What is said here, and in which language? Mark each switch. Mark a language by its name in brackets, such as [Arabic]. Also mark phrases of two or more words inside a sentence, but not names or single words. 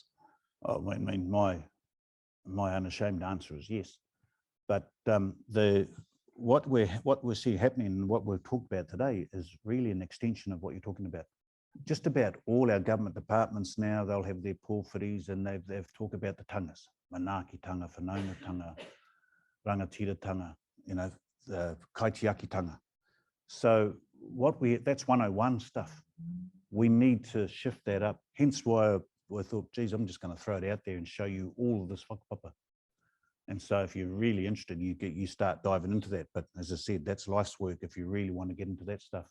[English] Oh, I mean, my unashamed answer is yes. But what we're seeing happening and what we'll talk about today is really an extension of what you're talking about. Just about all our government departments now, they'll have their porphyries and they've talked about the tangas, [Māori] Manaaki tanga, Whanaunga tanga, Rangatira tanga, [English] the [Māori] Kaitiaki tanga. [English] So that's 101 stuff. We need to shift that up. Hence why I thought, geez, I'm just going to throw it out there and show you all of this whakapapa. And so if you're really interested, you start diving into that. But as I said, that's life's work if you really want to get into that stuff.